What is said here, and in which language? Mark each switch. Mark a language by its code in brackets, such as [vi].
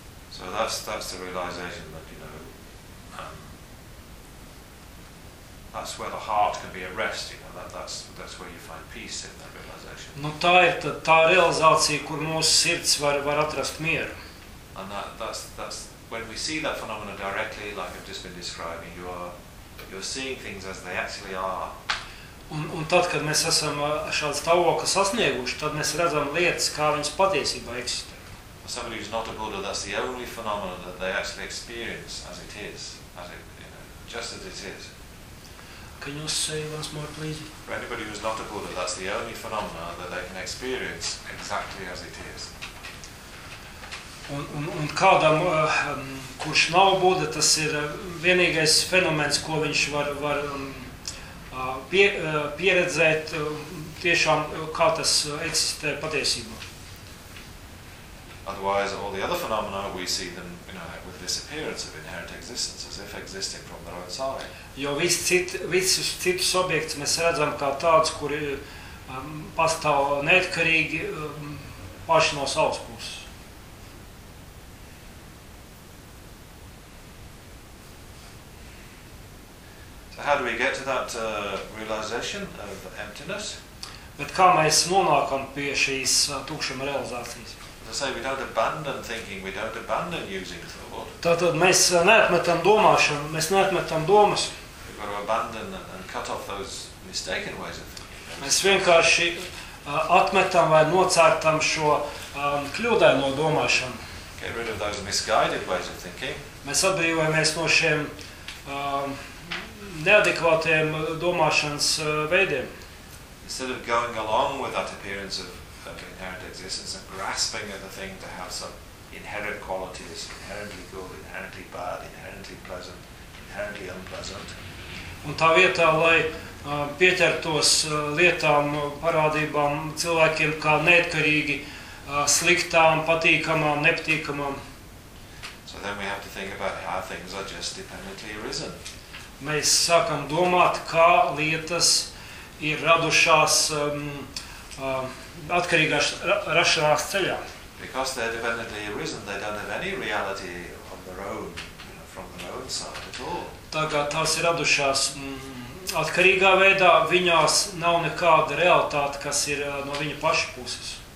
[en] So that's the realization that, that's where the heart can be at rest, that's where you find peace in that realization. [lv] Nu tā ir tā realizācija, kur mūsu sirds var atrast mieru. [en] And that's when we see that phenomenon directly, like I've just been describing, you're seeing things as they actually are. [lv] Un tad, kad mēs esam šādu stāvokli sasnieguši, tad mēs redzam lietas, kā viņas patiesībā eksistē. [en] For somebody who's not a Buddha, that's the only phenomenon that they actually experience as it is, just as it is. Can you say once more, please? For anybody who's not a Buddha, that's the only phenomenon that they can experience exactly as it is. [lv] Un kādam, kurš nav Buddha, tas ir vienīgais fenomens, ko viņš var pieredzēt tiešām, kā tas eksistē patiesībā. [en] Otherwise, all the other phenomena, we see them, you know, with this appearance of inherent existence, as if existing from their own side. [lv] Jo visus citus objektus mēs redzam kā tāds, kuri pastāv neatkarīgi paši no savas puses. [en] So how do we get to that realization of the emptiness? [lv] Bet kā mēs nonākam pie šīs tukšuma realizācijas? [en] To say, we don't abandon thinking, we don't abandon using thought. [lv] Tātad mēs neatmetam domāšanu, mēs neatmetam domas. [en] We've got to abandon and cut off those mistaken ways of thinking. [lv] Mēs vienkārši atmetam vai nocērtam šo kļūdaino domāšanu. [en] Get rid of those misguided ways of thinking. [lv] Mēs atbrīvojamies no šiem neadekvātiem domāšanas veidiem. [en] Instead of going along with that appearance of inherent existence and grasping at the thing to have some inherent qualities, inherently good, inherently bad, inherently pleasant, inherently unpleasant. [lv] Un tā vietā, lai pieķertos lietām, parādībām, cilvēkiem kā neatkarīgi sliktām, patīkamām, nepatīkamām. [en] So then we have to think about how things are just dependently arisen. [lv] Mēs sākam domāt, kā lietas ir radušās atkarīgās rašanās ceļā. [en] Because they're dependently arisen, they don't have any reality on their own, you know, from their own side at all. [lv] Tagad tās ir radušās atkarīgā veidā, viņās nav nekāda realitāte, kas ir no viņa paša puses.